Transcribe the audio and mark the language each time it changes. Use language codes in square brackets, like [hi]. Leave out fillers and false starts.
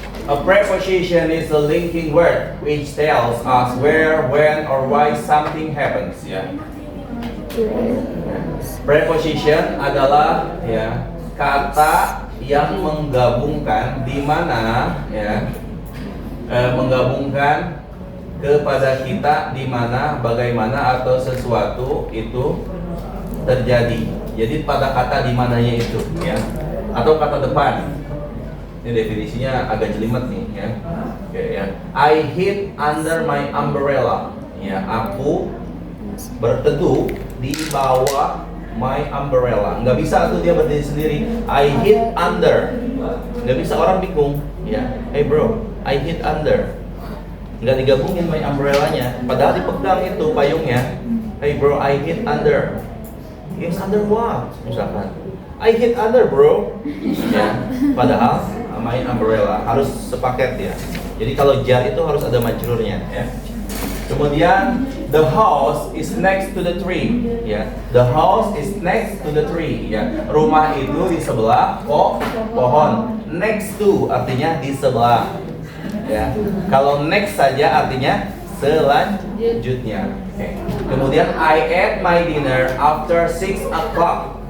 [en] A preposition is a linking word which tells us where, when, or why something happens. [id] Ya. Preposition adalah ya kata yang menggabungkan di mana ya menggabungkan kepada kita di mana, bagaimana, atau sesuatu itu terjadi. Jadi pada kata di mananya itu ya, atau kata depan. Ini definisinya agak jelimet nih ya. Oke ya. [en] I hid under my umbrella. [id] Ya, aku berteduh di bawah [en] my umbrella. [id] Nggak bisa tuh dia berdiri sendiri. [en] I hid under. [id] Nggak bisa, orang bingung ya. [en] Hey bro, I hid under. [id] Nggak digabungin my umbrella-nya, padahal dipegang itu payungnya. [en] Hey bro, I hid under. Yes, under what? [id] Misalkan [en] I hid under bro. [id] Ya, padahal [en] my umbrella [id] harus sepaket ya. Jadi kalau jar itu harus ada majrurnya ya. Kemudian [en] the house is next to the tree [id] ya. [en] The house is next to the tree [id] ya. Rumah itu di sebelah pohon. Next to artinya di sebelah. Ya, kalau next saja artinya selanjutnya. [en] Okay. [id] Kemudian [en] I ate my dinner after 6 o'clock.